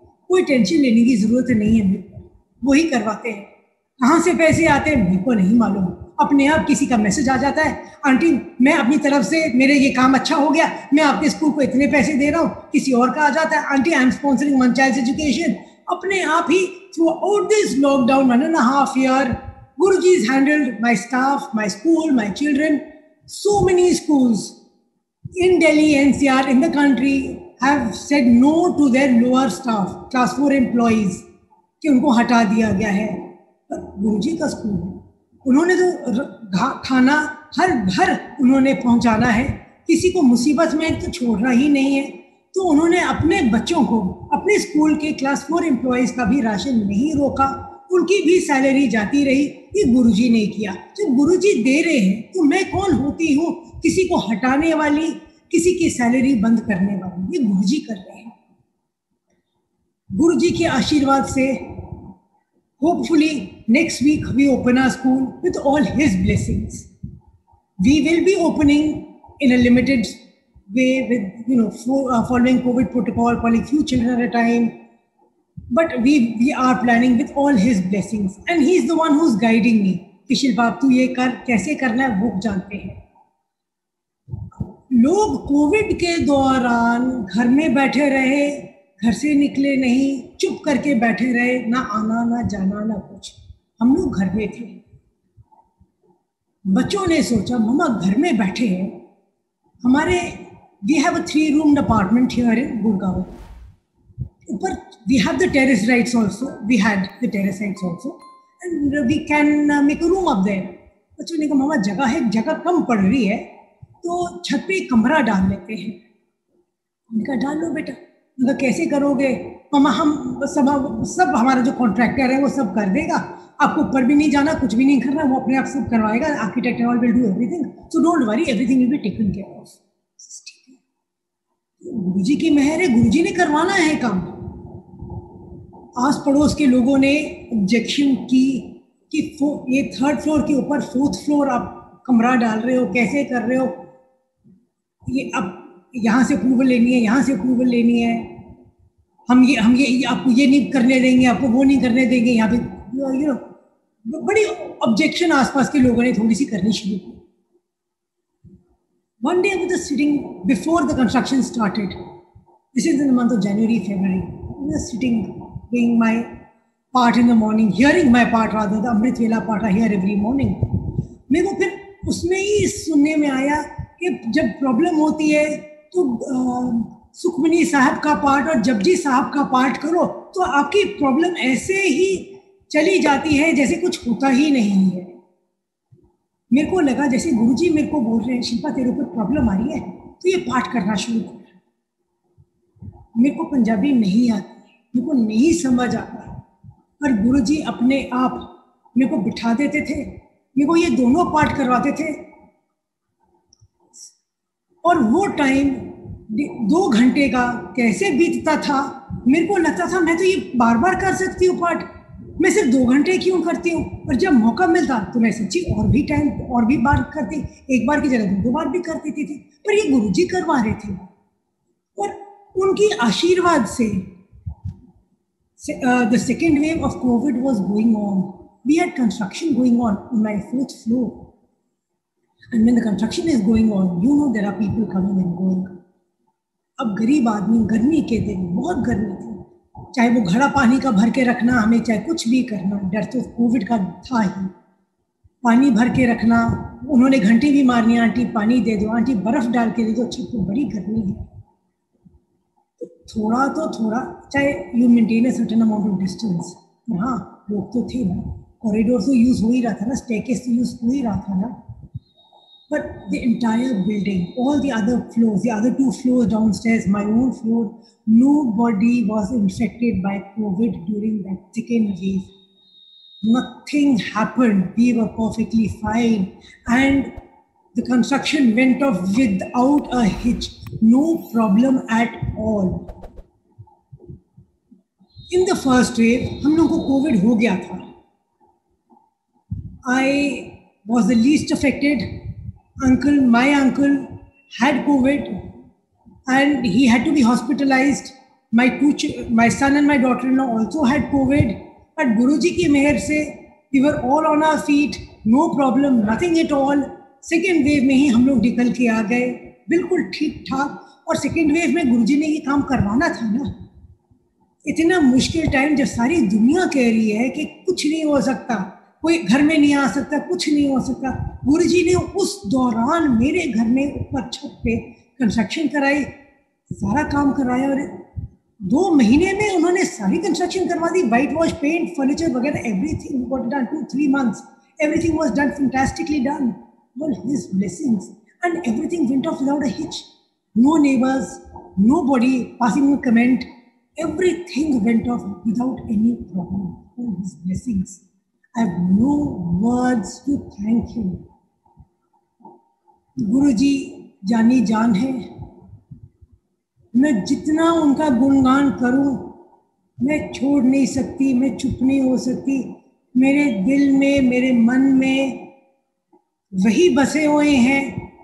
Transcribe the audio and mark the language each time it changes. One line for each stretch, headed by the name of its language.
Hindi: कोई टेंशन लेने की ज़रूरत नहीं है, मेरे को वही करवाते हैं। कहाँ से पैसे आते हैं मेरे को नहीं मालूम, अपने आप किसी का मैसेज आ जाता है, आंटी मैं अपनी तरफ से, मेरे ये काम अच्छा हो गया, मैं आपके स्कूल को इतने पैसे दे रहा हूँ। किसी और का आ जाता है, aunty
English: I am sponsoring one child education.
Hindi: अपने आप ही
English: Throughout this lockdown 1.5 year, Guruji's handled my staff, my school, my children. So many schools in Delhi, NCR, in the country have said no to their lower staff, class 4 employees,
Hindi: कि उनको हटा दिया गया है। पर गुरुजी का school है, उन्होंने तो खाना हर घर उन्होंने पहुंचाना है, किसी को मुसीबत में तो छोड़ना ही नहीं है। तो उन्होंने अपने बच्चों को, अपने स्कूल के क्लास 4 एम्प्लॉयज़ का भी राशन नहीं रोका, उनकी भी सैलरी जाती रही। ये गुरुजी ने किया। जब गुरुजी दे रहे हैं तो मैं कौन होती हूँ किसी को हटाने वाली, किसी की सैलरी बंद करने वाली? ये गुरुजी कर रहे हैं। गुरुजी के आशीर्वाद से
English: hopefully next week we open our school with all his blessings. We will be opening in a limited way with following COVID protocol, calling few children at a time. But we are planning with all his blessings, and he is the one who's guiding me
Hindi: कि शिल्पा तू ये कर, कैसे करना है वो जानते हैं। लोग कोविड के दौरान घर में बैठे रहे, घर से निकले नहीं, चुप करके बैठे रहे, ना आना ना जाना ना कुछ। हम लोग घर में थे। बच्चों ने सोचा मम्मा घर में बैठे हैं, हमारे
English: we have a 3-room apartment here in
Hindi: Gurgaon. ऊपर
English: we have the terrace rights also, we had the terrace rights also, and we can make a room up there.
Hindi: बच्चों ने कहा मामा जगह कम पड़ रही है तो छत पे कमरा डाल लेते हैं। उनका डाल लो बेटा। उनका कैसे करोगे? मामा हम सब हमारा जो कॉन्ट्रैक्टर है वो सब कर देगा, आपको ऊपर भी नहीं जाना, कुछ भी नहीं करना, वो अपने आप सब करवाएगा,
English: Architect all will do everything, so don't worry, everything will be taken care of.
Hindi: गुरुजी की मेहर है, गुरुजी ने करवाना है काम। आस पड़ोस के लोगों ने ऑब्जेक्शन की कि ये 3rd फ्लोर के ऊपर 4th फ्लोर आप कमरा डाल रहे हो, कैसे कर रहे हो? ये अब यहाँ से अप्रूवल लेनी है, यहाँ से अप्रूवल लेनी है, हम ये आपको ये नहीं करने देंगे, आपको वो नहीं करने देंगे। यहाँ पे बड़ी ऑब्जेक्शन आसपास के लोगों ने थोड़ी सी करनी शुरू की।
English: One day I was sitting before the construction started. This is in the month of January, February. I was sitting, doing my part in the morning, hearing my part rather, the Amrit Vela part I hear every morning.
Hindi: मेरे को फिर उसमें ही सुनने में आया कि जब problem होती है तो सुखमनी साहब का पार्ट और जपजी साहब का पार्ट करो तो आपकी प्रॉब्लम ऐसे ही चली जाती है जैसे कुछ होता ही नहीं है। मेरे को लगा जैसे गुरुजी मेरे को बोल रहे हैं शिल्पा तेरे ऊपर प्रॉब्लम आ रही है तो ये पाठ करना शुरू कर। मेरे को पंजाबी नहीं आती, मेरे को नहीं समझ आता, पर गुरुजी अपने आप मेरे को बिठा देते थे, मेरे को ये दोनों पाठ करवाते थे। और वो टाइम 2 घंटे का कैसे बीतता था, मेरे को लगता था मैं तो ये बार बार कर सकती हूँ पाठ, मैं सिर्फ 2 घंटे क्यों करती हूँ? और जब मौका मिलता तो मैं सच्ची और भी बार करती, एक बार की जगह 2 बार भी कर देती थी, पर ये गुरुजी करवा रहे थे। और उनकी आशीर्वाद से
English: the second wave of COVID was going on. We had construction going on my 4th floor. And when the construction is going on, you know there are people coming and going.
Hindi: अब गरीब आदमी गर्मी के दिन, बहुत गर्मी थी, चाहे वो घड़ा पानी का भर के रखना हमें, चाहे कुछ भी करना, डर तो कोविड का था ही, पानी भर के रखना, उन्होंने घंटी भी मारनी, आंटी पानी दे दो, आंटी बर्फ डाल के दे दो, अच्छी तो बड़ी गर्मी है, थोड़ा तो थोड़ा, चाहे
English: you maintain a certain amount of distance,
Hindi: हाँ लोग तो थे ना, कॉरिडोर तो यूज हो ही रहा था ना,
English: Staircase तो use हो ही रहा था ना, but the entire building, all the other floors, the other 2 floors downstairs, my own floor, nobody was infected by COVID during that second wave. Nothing happened. We were perfectly fine. And the construction went off without a hitch. No problem at all. In the first wave,
Hindi: हम लोगों को COVID हो गया था.
English: I was the least affected. My uncle had COVID and he had to be hospitalized. My son and my daughter-in-law also had COVID. But
Hindi: Guruji ki meher se,
English: we were all on our feet, no problem, nothing at all.
Hindi: Second wave में ही हम लोग निकल के आ गए, बिल्कुल ठीक ठाक. और सेकेंड वेव में गुरुजी ने ये काम करवाना था ना. इतना मुश्किल टाइम जब सारी दुनिया कह रही है कि कुछ नहीं हो सकता, कोई घर में नहीं आ सकता, कुछ नहीं हो सकता, गुरुजी ने उस दौरान मेरे घर में ऊपर छत पे कंस्ट्रक्शन कराई, सारा काम कराया और 2 महीने में उन्होंने सारी कंस्ट्रक्शन करवा दी, वाइट वॉश, पेंट, फर्नीचर वगैरह,
English: Everything got done. 2-3 months everything was done fantastically done. All his blessings, and everything went off without a hitch. No neighbors, nobody passing a comment, everything went off without any problem. All his blessings. I have no words to thank him.
Hindi: गुरुजी जानी जान है, मैं जितना उनका गुणगान करूं मैं छोड़ नहीं सकती, मैं चुप नहीं हो सकती. मेरे दिल में, मेरे मन में वही बसे हुए हैं.